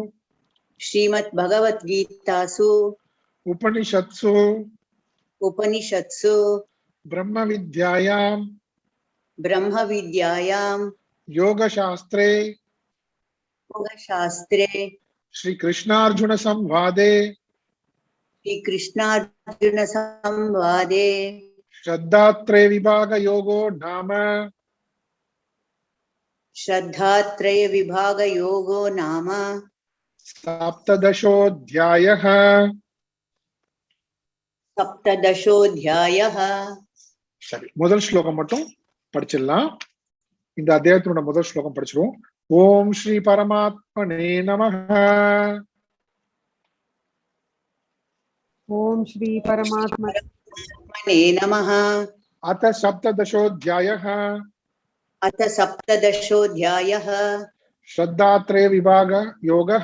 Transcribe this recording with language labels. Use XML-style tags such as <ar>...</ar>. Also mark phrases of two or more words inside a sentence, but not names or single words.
<sa>श्रीमद् भगवद्गीतासु. உபனிஷத்சு. உபனிஷத்சு. ब्रह्म विद्यायाम्. ब्रह्म विद्यायाम्. யோகசாஸ்திரே. யோகசாஸ்திரே. श्री कृष्णार्जुन संवादे. श्री कृष्णार्जुन संवादे श्रद्धात्रय विभाग योगो नाम. श्रद्धात्रय विभाग योगो नाम सप्तदशोऽध्यायः. सप्तदशोऽध्यायः.</sa> <ta>சரி, முதல் ஸ்லோகம் மட்டும் படிச்சிடலாம். இந்த அத்தியாயத்தோட முதல் ஸ்லோகம் படிச்சிருவோம்.</ta> <sa>ॐ श्री परमात्मने नमः. ओम श्री परमात्मने नमः. अथ सप्तदशोऽध्यायः. अथ सप्तदशोऽध्यायः. श्रद्धात्रय विभाग योगः.</sa>